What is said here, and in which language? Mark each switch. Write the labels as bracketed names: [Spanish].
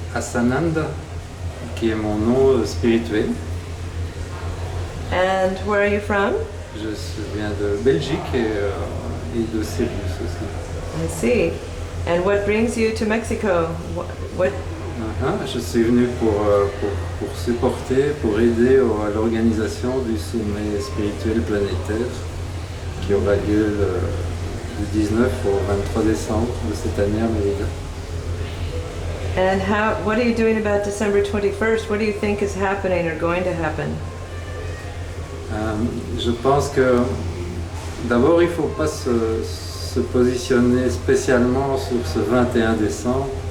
[French] Asananda, qui est mon nom spirituel. [English] And where are you from? [French] Je viens de Belgique et de Sirius aussi. [English] I see. And what brings you to Mexico? What [French] Je suis venu pour supporter, pour aider à l'organisation du sommet spirituel planétaire qui aura lieu du 19 au 23 décembre de cette année à Merida. [English] And what are you doing about December 21st? What do you think is happening or going to happen? [French] Je pense que d'abord il ne faut pas se positionner spécialement sur ce 21 décembre.